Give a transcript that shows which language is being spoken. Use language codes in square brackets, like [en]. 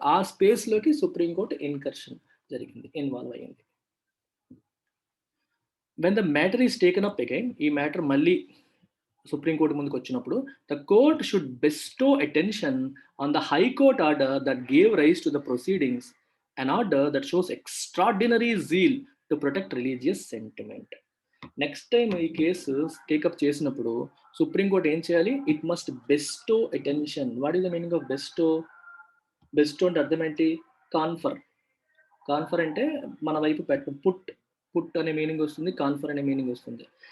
[te] ఆ స్పేస్ లోకి supreme court incursion జరిగింది, ఇన్వాల్వ్ అయ్యింది. [en] when the matter is taken up again, [te] ఈ మ్యాటర్ మళ్ళీ సుప్రీంకోర్టు ముందుకు వచ్చినప్పుడు, [en] The court should bestow attention on the high court order that gave rise to the proceedings an order that shows extraordinary zeal to protect religious sentiment. [te] Next time ఈ case take up చేసినప్పుడు supreme court ఏం చేయాలి? [en] It must bestow attention. What is the meaning of bestow? [te] Bairstow అంటే అర్థం ఏంటి? [en] Confer. [te] Confer అంటే మన వైపు పెట్టడం. పుట్ అనే మీనింగ్ వస్తుంది, కాన్ఫర్ అనే మీనింగ్ వస్తుంది.